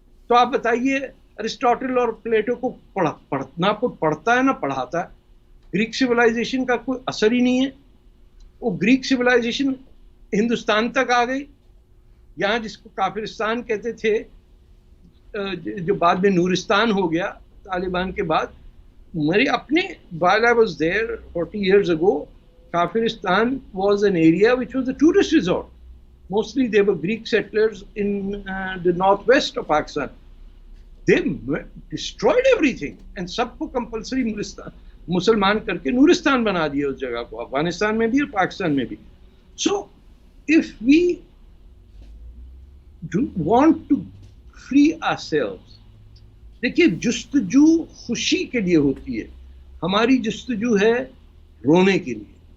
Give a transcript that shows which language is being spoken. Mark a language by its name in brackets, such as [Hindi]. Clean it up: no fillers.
[Urdu] تو آپ بتائیے ارسٹوٹل اور پلیٹو کو نہ پڑھتا ہے نہ پڑھاتا ہے. گریک سویلائزیشن کا کوئی اثر ہی نہیں ہے. وہ گریک سویلائزیشن ہندوستان تک آ گئی، یہاں جس کو کافرستان کہتے تھے، جو بعد میں نورستان ہو گیا طالبان کے بعد. میری اپنے [English] while I was there 40 years ago, Kafiristan was an area which was a tourist resort. Mostly they were Greek settlers in the northwest of Pakistan. They destroyed everything and [Urdu] سب کو compulsory مسلمان کر کے نورستان بنا دیا اس جگہ کو، افغانستان میں بھی اور پاکستان میں بھی. [English] So if we do want to free ourselves، [Urdu] دیکھیے جستجو خوشی کے لیے ہوتی ہے، ہماری جستجو ہے رونے کے لیے.